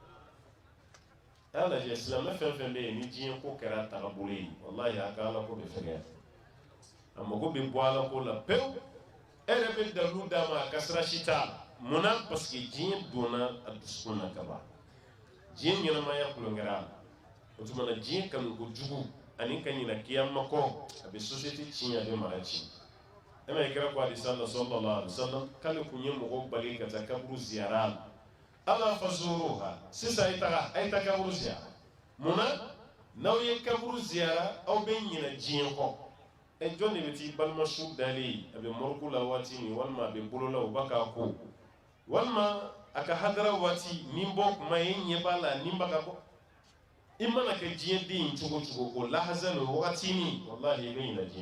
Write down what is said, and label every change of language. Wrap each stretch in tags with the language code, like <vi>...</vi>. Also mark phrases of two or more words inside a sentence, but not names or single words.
<bm>dɛ a lajɛ silamɛ fɛn fɛn bɛ yen ni diɲɛ ko kɛra tagabolo ye walahi a ka ala ko bɛ fɛgɛya a mago bɛ bɔ ala ko la pewu e yɛrɛ bɛ dalu d'a ma a ka sira si t'a la munna</bm> <fr>parce que</fr> <bm>diɲɛ donna a dusukun na ka ban diɲɛ ɲɛnamaya kulonkɛra a la o tuma na diɲɛ kanu kojugu ani ka ɲinɛ kiyama kɔ a bɛ société tiɲɛ a bɛ mara tiɲɛ e ma ye kira ko hadisa la</bm> <ar>صلى الله عليه وسلم</ar> <bm>k'ale kun ye mɔgɔw bali ka taa kaburu ziyara la ala fazuruha sisan a ye taa kaburu ziyara munna n'aw ye kaburu ziyara aw bɛ ɲinɛ diɲɛ kɔ e jɔn de bɛ t'i balima su dalen a bɛ mɔriku la waati min walima a bɛ bolo la o b'a k'a ko walima a ka hadara waati nin bɔ kuma ye ɲɛ b'a la nin b'a ka bɔ i mana kɛ diɲɛ den cogo cogo o lahaza n'o waati min walahi i bɛ ɲinɛ diɲɛ</bm>